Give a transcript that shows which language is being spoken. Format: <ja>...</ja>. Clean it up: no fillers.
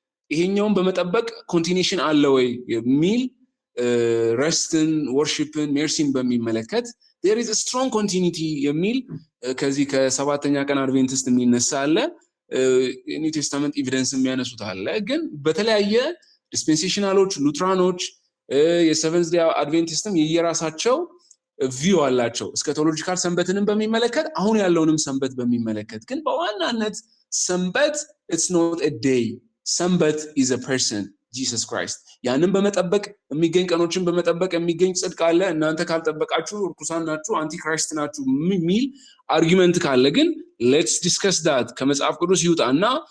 <am>ይሄኛውን በመጠበቅ ኮንቲኒዩሽን አለ ወይ የሚል ረስትን፣ ወርሺፕን፣ ሜርሲን በሚመለከት</am> <en>there is a strong continuity</en> <am>የሚል ከዚህ ከሰባተኛ ቀን አድቬንቲስት የሚነሳ አለ። ኒው ቴስታመንት ኤቪደንስ የሚያነሱት አለ። ግን በተለያየ ዲስፔንሴሽናሎች፣ ሉትራኖች፣ የሰቨንዝ ዴይ አድቬንቲስትም የየራሳቸው ቪው አላቸው እስካቶሎጂካል ሰንበትንም በሚመለከት አሁን ያለውንም ሰንበት በሚመለከት። ግን በዋናነት ሰንበት</am> <en>it's not a day. ሰንበት is a person, Jesus Christ.</en> <am>ያንን በመጠበቅ የሚገኝ ቀኖችን በመጠበቅ የሚገኝ ጽድቅ አለ። እናንተ ካልጠበቃችሁ ርኩሳን ናችሁ፣ አንቲ ክራይስት ናችሁ የሚል አርጊመንት ካለ ግን</am> <en>let's discuss that</en> <am>ከመጽሐፍ ቅዱስ ይውጣና</am>